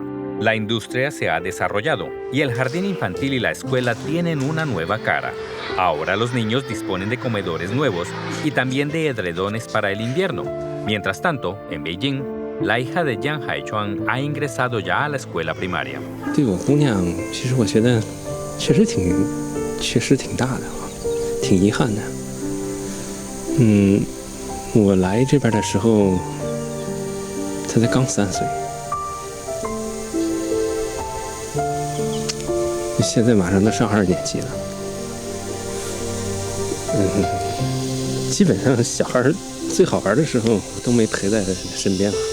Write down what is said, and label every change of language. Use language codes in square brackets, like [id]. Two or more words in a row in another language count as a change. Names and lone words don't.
[es] La industria se ha desarrollado y el jardín infantil y la escuela tienen una nueva cara. Ahora los niños disponen de comedores nuevos y también de edredones para el invierno. Mientras tanto, en Beijing, la hija de Jiang Haichuan ha ingresado ya a la escuela primaria. [zh] 对我姑娘，其实我觉得确实挺大的啊，挺遗憾的。我来这边的时候，她才刚3岁。现在马上都上2年级了，基本上小孩最好玩的时候都没陪在身边了。